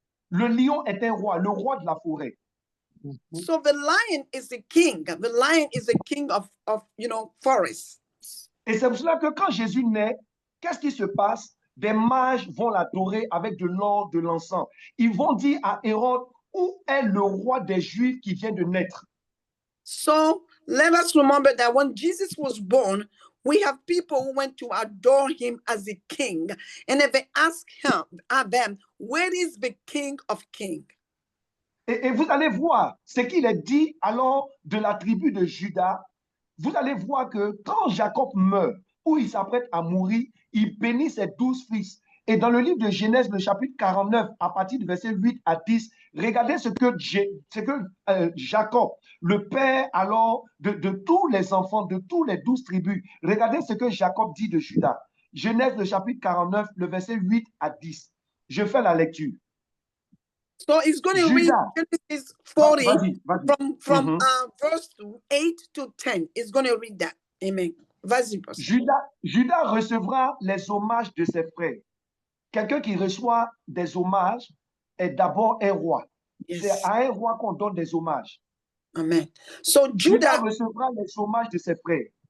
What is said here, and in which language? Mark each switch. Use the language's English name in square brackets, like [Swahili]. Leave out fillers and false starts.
[French] Le lion est un roi, le roi de la forêt. [English] So the lion is the king. The lion is the king of forests. [French] Et c'est pour cela que quand Jésus naît, qu'est-ce qui se passe? Des mages vont l'adorer avec de l'or, de l'encens. Ils vont dire à Hérode, où est le roi des Juifs qui vient de naître? [English] So let us remember that when Jesus was born, we have people who went to adore him as a king. And if they ask them, where is the king of kings? [French] Et vous allez voir ce qu'il est dit alors de la tribu de Juda. Vous allez voir que quand Jacob meurt, ou il s'apprête à mourir, il bénit ses 12 fils. Et dans le livre de Genèse, le chapitre 49, à partir du verset 8 à 10, regardez ce que Jacob, le père alors de tous les enfants, de tous les 12 tribus, regardez ce que Jacob dit de Juda. Genèse, le chapitre 49, le verset 8 à 10. Je fais la lecture. [English] So it's going to read Genesis 40 from verse 8 to 10. It's going to read that. Amen. [French] Vas-y, Juda recevra les hommages de ses frères. Quelqu'un qui reçoit des hommages est d'abord un roi. [English] Yes. [French] C'est à un roi qu'on donne des hommages. [English] Amen. So [French] Juda recevra les hommages de ses frères.